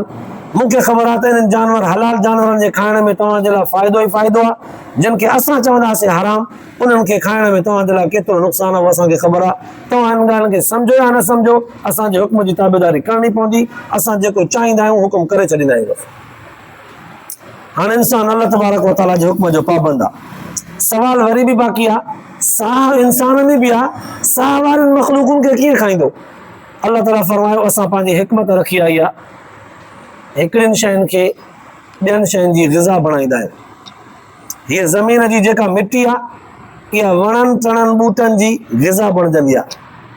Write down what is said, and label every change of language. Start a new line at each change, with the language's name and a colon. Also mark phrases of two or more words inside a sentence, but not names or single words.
Sindhi: मूंखे ख़बर आहे त इन्हनि जानवर हलाल जानवरनि जे खाइण में तव्हांजे लाइ फ़ाइदो ई फ़ाइदो आहे। जिन खे असां चवंदासीं हराम, उन्हनि खे खाइण में तव्हांजे लाइ केतिरो नुक़सानु आहे, उहो असांखे ख़बर आहे। तव्हां हिन ॻाल्हि खे सम्झो या न सम्झो, असांजे हुक्म जी ताबेदारी करणी पवंदी। असां जेको चाहींदा आहियूं हुकुम करे छॾींदा आहियूं। हाणे इंसान अल्लाह तबारक व तआला जे हुक्म जो पाबंद आहे। सवाल वरी बि बाक़ी आहे, साह इंसान में बि आहे, साह वारनि मख़लूकनि खे कीअं खाईंदो? अल्लाह ताला फरमायो, असां पंहिंजी हिकमत रखी आई आहे, हिकिड़ियुनि शयुनि खे ॿियनि शयुनि जी ग़िज़ा बणाईंदा आहियूं। हीअ ज़मीन जी जेका मिटी आहे, इहा वणनि टणनि ॿूटनि जी ग़िज़ा बणजंदी आहे।